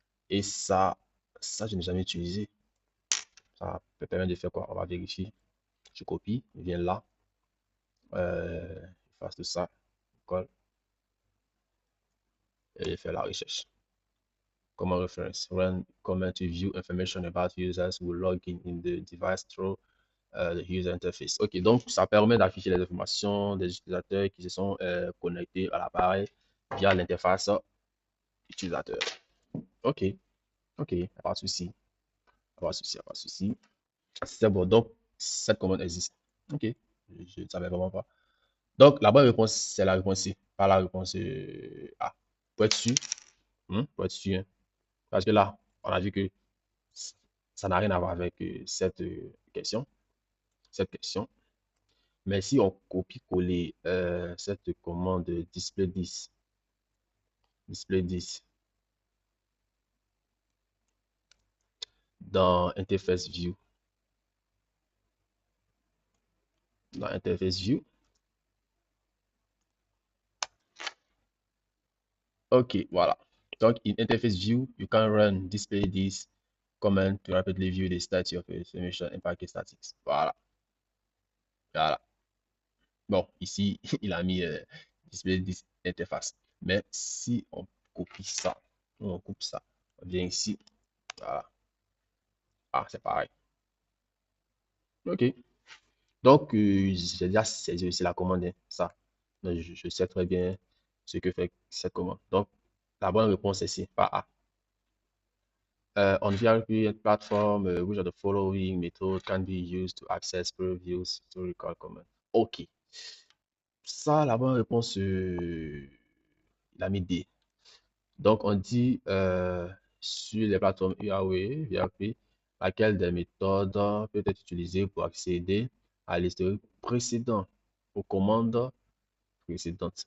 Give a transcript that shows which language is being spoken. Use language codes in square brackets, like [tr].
[fr] Et ça, je n'ai jamais utilisé. Ça peut permettre de faire quoi? On va vérifier. Je copie, je viens là, je fasse tout ça, colle, et je fais la recherche. [en] Common reference. Run comment to view information about users who log in the device through the user interface. [fr] Ok, donc ça permet d'afficher les informations des utilisateurs qui se sont connectés à l'appareil via l'interface utilisateur. Ok, ok, pas de souci, pas de souci, pas de souci. C'est bon, donc cette commande existe. Ok, je ne savais vraiment pas. Donc la bonne réponse, c'est la réponse C, pas la réponse A. Pour être sûr, pour être sûr, hein. Parce que là, on a vu que ça n'a rien à voir avec question, cette question. Mais si on copie-coller cette commande display 10 dans interface view, ok, voilà. Donc, [en] in interface view, you can run display this command to rapidly view the state of your information and package statics. [fr] Voilà, voilà. Bon, ici, il a mis display this interface. Mais si on copie ça, on coupe ça, on vient ici, voilà. Ah, c'est pareil. Ok. Donc, j'ai déjà saisi aussi la commande, hein, ça. Donc, je sais très bien ce que fait cette commande. Donc, la bonne réponse est ici, par A. [en] On VRP platform, which of the following method can be used to access previous historical command? [fr] Ok. Ça, la bonne réponse, il a mis D. Donc, on dit sur les plateformes Huawei, VRP, laquelle des méthodes peut être utilisée pour accéder à l'historique précédent, aux commandes précédentes.